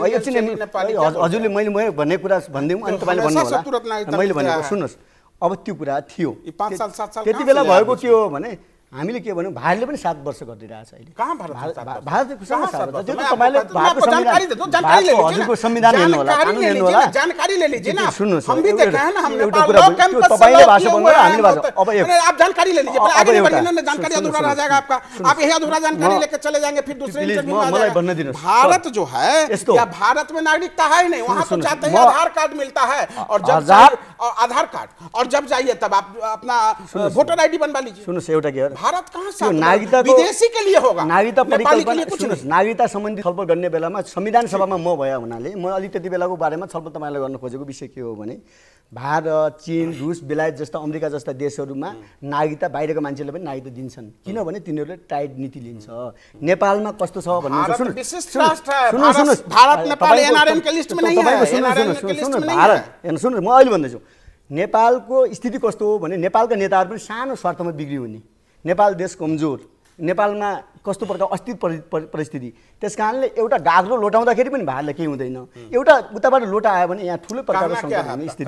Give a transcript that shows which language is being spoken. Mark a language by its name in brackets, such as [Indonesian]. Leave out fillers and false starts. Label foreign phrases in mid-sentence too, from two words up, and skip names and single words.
[Nepali] एकछिन हजुरले मैले भन्ने कुरा भनिदिउँ अनि तपाईँले भन्नु होला, मैले भनेको सुन्नुहोस्। अब त्यो कुरा थियो, त्यति बेला भएको के हो भने हामीले के भन्यौँ, भारतले पनि 7 वर्ष गरिदिरहेछ अहिले। भारतको तपाईँले भारतको संविधान हेर्नु होला, कानुन हेर्नु होला, [Hindi] जानकारी ले लीजिए ना। [Nepali] सुन्नुहोस्, [Hindi] हम भी देखे हैं ना, हमने [Nepali] तपाईँले भाषा बोल्नु र हामीले भाषा। [Hindi] अब आप जानकारी ले लीजिए, आगे नहीं बढ़ने जानकारी अधूरा रह जाएगा आपका, आप यही अधूरा जानकारी लेके चले जाएंगे, फिर दूसरे इंटरव्यू में [Nepali] मलाई भन्न दिनुहोस्। [Hindi] भारत जो है या भारत में नागरिकता है ही नहीं, वहाँ तो जाते हैं आधार कार्ड मिलता है, और जब आधार कार्ड और जब जाइए तब आप अपना वोटर आईडी बनवा लीजिए। [Nepali] सुन्नुहोस्, एउटा के हो, [Hindi] भारत कहाँ से नागरिकता विदेशी के लिए होगा, [Nepali] नागरिकता परिकल्पना सुन्नुहोस्, नागरिकता सम्बन्धी छलफल गर्ने बेलामा संविधान सभामा म भए हुनाले म अलि त्यति बेलाको बारेमा छलफल तपाईँलाई गर्न खोजेको विषय के हो भने भारत, चीन, रुस, बेलायत जस्ता अमेरिका जस्ता देशहरूमा नागरिकता बाहिरको मान्छेले पनि नागरिकता दिन्छन्, किनभने तिनीहरूले टाइट नीति लिन्छ। नेपालमा कस्तो छ भन्नुहुन्छ, सुन्नुहोस्, भारत नेपाल एनआरएन [Hindi] के लिस्ट में नहीं है, [Nepali] सुन्नुहोस् म अहिले भन्दैछु नेपालको स्थिति कस्तो हो भने नेपालका नेताहरू पनि सानो स्वार्थमा बिग्री हुने, नेपाल देश कमजोर, नेपालमा कस्तो प्रकार अस्थिर परिस्थिति, त्यस कारणले एउटा गाग्रो लोटाउँदाखेरि पनि भारतलाई केही हुँदैन, एउटा उताबाट लोटा आयो भने यहाँ ठुलो प्रकारको सङ्कट हुने स्थिति।